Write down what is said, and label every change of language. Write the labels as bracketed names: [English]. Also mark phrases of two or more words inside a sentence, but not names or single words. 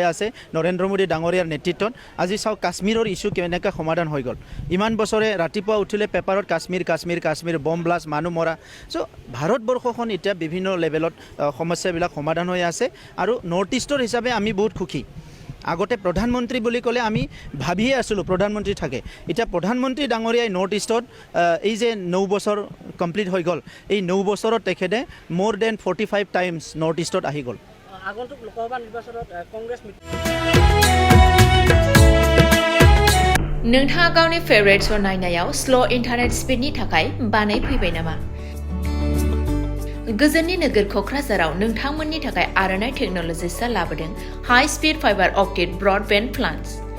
[Assamese] আছে নৰেন্দ্ৰ মোদী ডাঙৰীয়াৰ নেতৃত্বত আজি চাওক কাশ্মীৰৰ ইছ্যু কেনেকৈ সমাধান হৈ গ'ল ইমান বছৰে ৰাতিপুৱা উঠিলে পেপাৰত কাশ্মীৰ [English] bomb blast [Assamese] মানুহ মৰা চ' ভাৰতবৰ্ষখন এতিয়া বিভিন্ন লেভেলত সমস্যাবিলাক সমাধান হৈ আছে আৰু নৰ্থ ইষ্টৰ হিচাপে আমি বহুত সুখী আগতে প্ৰধানমন্ত্ৰী বুলি ক'লে আমি ভাবিয়ে আছিলোঁ প্ৰধানমন্ত্ৰী থাকে এতিয়া প্ৰধানমন্ত্ৰী ডাঙৰীয়াই নৰ্থ ইষ্টত এই যে 9 বছৰ কমপ্লিট হৈ গ'ল এই 9 বছৰত তেখেতে [English] more than 45 times [Assamese] নৰ্থ ইষ্টত আহি গ'ল আগন্তুক লোকসভা নিৰ্বাচনত কংগ্ৰেছ [Bodo] नोंथाङा गावनि [English] favourite show' [Bodo] नायनायाव [English] slow internet speed [Bodo] थाखाय बानाय फैबाय नामा? गोजोननि नोगोर क'क्राझाराव नोंथांमोननि थाखाय आर'नाइ टेक्न'लजिसआ लाबोदों [English] high speed fiber optic broadband plans